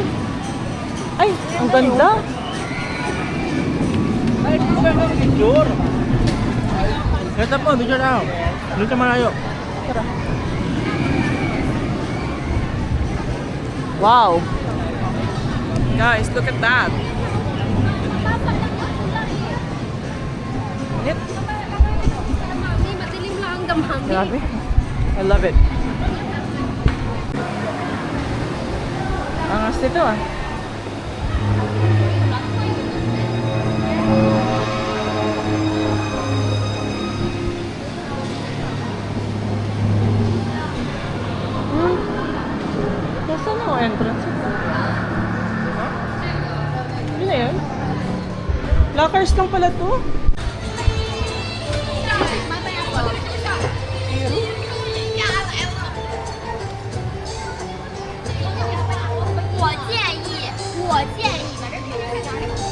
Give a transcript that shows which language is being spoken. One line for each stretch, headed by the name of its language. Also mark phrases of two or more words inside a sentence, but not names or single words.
Filipino: Ay, ang ganda. Ay, picture. Ito po, video na. Doon sa malayo. Tara. Wow. Guys,
English: look at that. Grabe. I love it.
Filipino: Angas nito ah. Nasaan ang entrance ito? Yun na yun? Lockers lang pala to.
Chinese: 我建议把这品牌拿上。